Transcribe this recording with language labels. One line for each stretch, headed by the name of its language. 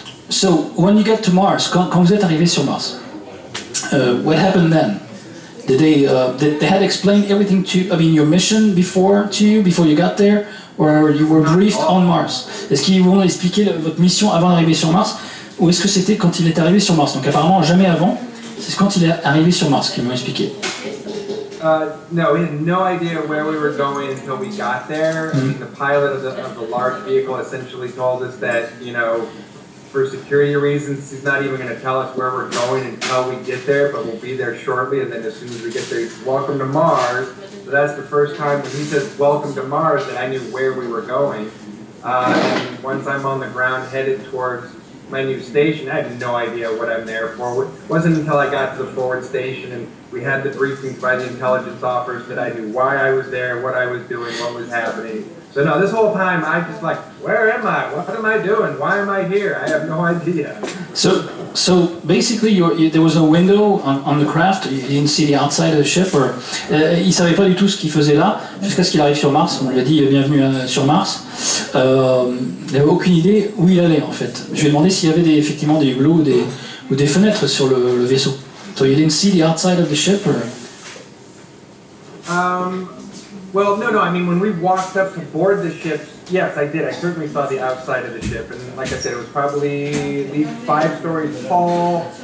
English: So, when you get to Mars,
French: quand vous êtes arrivé sur Mars,
English: what happened then? Did they had explained everything your mission before you got there, or you were briefed on Mars?
French: Est-ce qu'ils vous ont expliqué votre mission avant d'arriver sur Mars? Ou est-ce que c'était quand il est arrivé sur Mars? Donc apparemment jamais avant, c'est quand il est arrivé sur Mars qu'ils m'ont expliqué.
English: No, we had no idea where we were going until we got there. I mean, the pilot of the large vehicle essentially told us that, you know, for security reasons, he's not even going to tell us where we're going until we get there, but we'll be there shortly, and then as soon as we get there, he says, welcome to Mars. So that's the first time when he says, welcome to Mars, that I knew where we were going. And once I'm on the ground headed towards my new station, I had no idea what I'm there for. It wasn't until I got to the forward station and we had the briefings by the intelligence officers that I knew why I was there, what I was doing, what was happening. So no, this whole time I just like, where am I? What am I doing? Why am I here? I have no idea. So basically, there was no window on the craft. You didn't see the outside of the ship.
French: Il savait pas du tout ce qu'il faisait là jusqu'à ce qu'il arrive sur Mars. On lui a dit bienvenue sur Mars. Il n'avait aucune idée où il allait en fait. Je lui ai demandé s'il y avait effectivement des hublots ou des fenêtres sur le vaisseau.
English: So you didn't see the outside of the ship, or? Well, no. I mean, when we walked up to board the ship, yes, I did. I certainly saw the outside of the ship, and like I said, it was probably at least 5 stories tall.